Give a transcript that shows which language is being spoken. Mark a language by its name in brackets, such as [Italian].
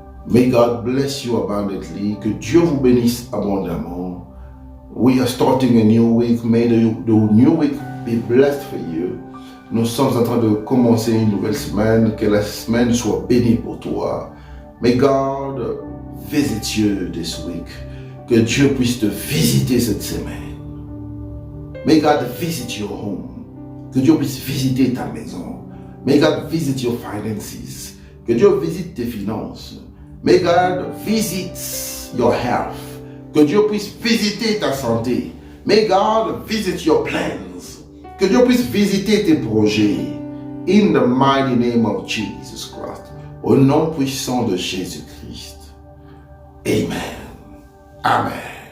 [English] May God bless you abundantly. [French] Que Dieu vous bénisse abondamment. [English] We are starting a new week. May the new week be blessed for you. [French] Nous sommes en train de commencer une nouvelle semaine. Que la semaine soit bénie pour toi. [English] May God visit you this week. [French] Que Dieu puisse te visiter cette semaine. [English] May God visit your home. [French] Que Dieu puisse visiter ta maison. [English] May God visit your finances. [French] Que Dieu visite tes finances. [English] May God visit your health. [French] Que Dieu puisse visiter ta santé. [English] May God visit your plans. [French] Que Dieu puisse visiter tes projets. [English] In the mighty name of Jesus Christ. [French] Au nom puissant de Jésus-Christ. Amen. Amen.